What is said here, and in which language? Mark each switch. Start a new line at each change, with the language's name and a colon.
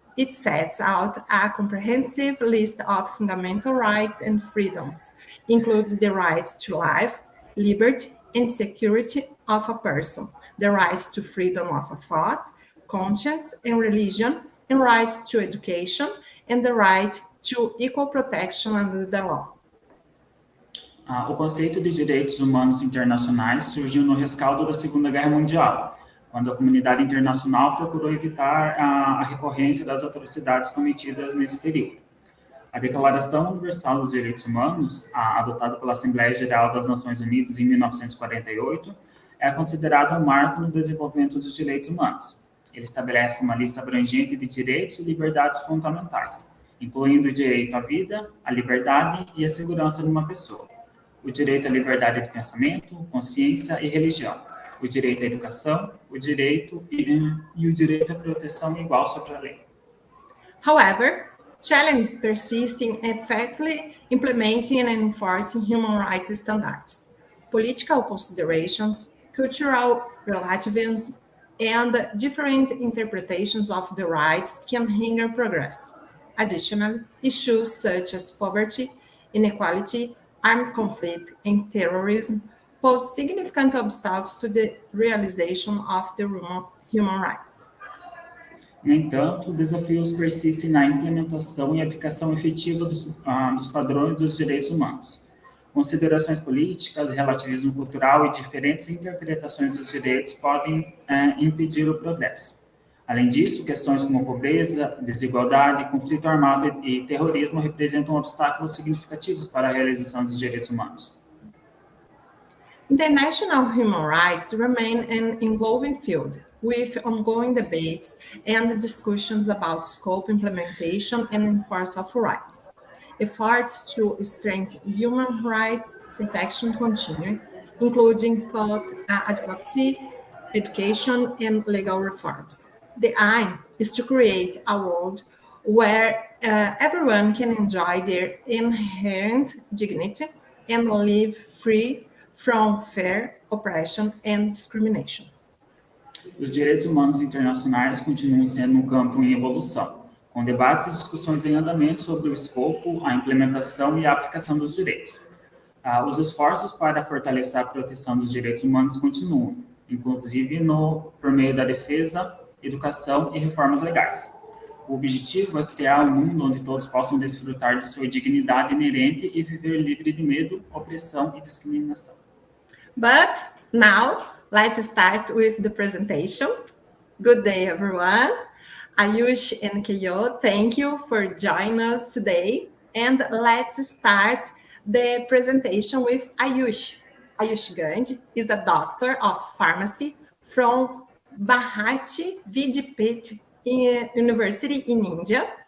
English: It sets out a comprehensive list of fundamental rights and freedoms, includes the right to life, liberty, and security of a person, the right to freedom of thought, conscience, and religion, and right to education, and the right to equal protection under the law.
Portuguese: O conceito de direitos humanos internacionais surgiu no rescaldo da Segunda Guerra Mundial, quando a comunidade internacional procurou evitar a recorrência das atrocidades cometidas nesse período. A Declaração Universal dos Direitos Humanos, adotada pela Assembleia Geral das Nações Unidas em 1948, é considerada um marco no desenvolvimento dos direitos humanos. Ele estabelece uma lista abrangente de direitos e liberdades fundamentais, incluindo o direito à vida, à liberdade e à segurança de uma pessoa, o direito à liberdade de pensamento, consciência e religião, o direito à educação, o direito e o direito à proteção igual sobre a lei.
English: However, challenges persist in effectively implementing and enforcing human rights standards. Political considerations, cultural relativism, and different interpretations of the rights can hinder progress. Additionally, issues such as poverty, inequality, armed conflict, and terrorism pose significant obstacles to the realization of the human rights.
Portuguese: No entanto, desafios persistem na implementação e aplicação efetiva dos padrões dos direitos humanos. Considerações políticas, relativismo cultural e diferentes interpretações dos direitos podem impedir o progresso. Além disso, questões como pobreza, desigualdade, conflito armado e terrorismo representam obstáculos significativos para a realização dos direitos humanos.
English: International human rights remain an evolving field, with ongoing debates and discussions about scope, implementation, and enforcement of rights. Efforts to strengthen human rights protection continue, including thought advocacy, education, and legal reforms. The aim is to create a world where everyone can enjoy their inherent dignity and live free from fear, oppression, and discrimination.
Portuguese: Os direitos humanos internacionais continuam sendo um campo em evolução, com debates e discussões em andamento sobre o escopo, a implementação e a aplicação dos direitos. Os esforços para fortalecer a proteção dos direitos humanos continuam, inclusive por meio da defesa, educação e reformas legais. O objetivo é criar um mundo onde todos possam desfrutar de sua dignidade inerente e viver livre de medo, opressão e discriminação.
English: But now, let's start with the presentation. Good day, everyone. Ayush and Keyo, thank you for joining us today. And let's start the presentation with Ayush. Ayush Gandhi is a doctor of pharmacy from Bharati Vidyapith University in India.